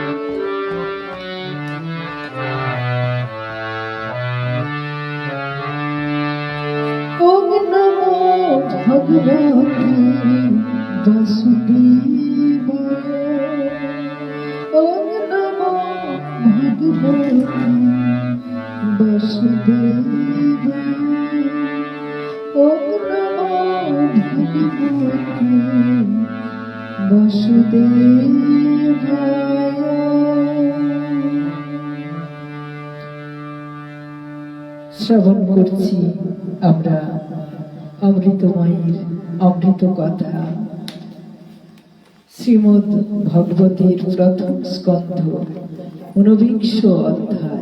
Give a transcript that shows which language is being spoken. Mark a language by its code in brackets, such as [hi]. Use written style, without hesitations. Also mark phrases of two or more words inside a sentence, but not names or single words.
[sa] ওম নমো ভগবতে বাসুদেবায়। ওম নমো ভগবতে বাসুদেবায়। বসুদেবায়। [bn] শ্রবণ করছি আমরা অমৃতময়ীর অমৃত কথা, শ্রীমদ্ ভগবতের প্রথম স্কন্ধ ঊনবিংশ অধ্যায়।